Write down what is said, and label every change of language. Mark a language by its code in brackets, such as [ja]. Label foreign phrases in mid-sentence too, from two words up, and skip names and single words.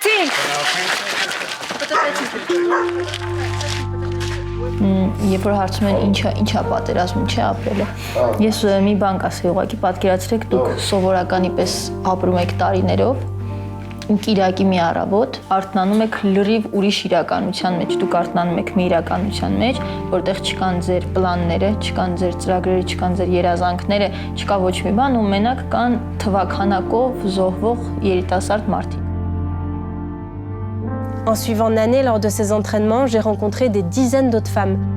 [hy] Երբ որ հարցում են ինչա պատերազմում չի ապրելը, ես մի բան կասեի, ուղղակի պատկերացրեք դուք սովորականի պես ապրում եք տարիներով, ու կիրակի մի առավոտ արթնանում եք լրիվ ուրիշ իրականության մեջ, դուք արթնանում եք մի իրականության մեջ, որտեղ չկան ձեր պլանները, չկան ձեր ծրագրերը, չկան ձեր երազանքները, չկա ոչ մի բան, ու մենակ կան թվաքանակով զոհվող երիտասարդ մարդիկ։ [fr] En suivant Nané lors de ses entraînements, j'ai rencontré des dizaines d'autres femmes.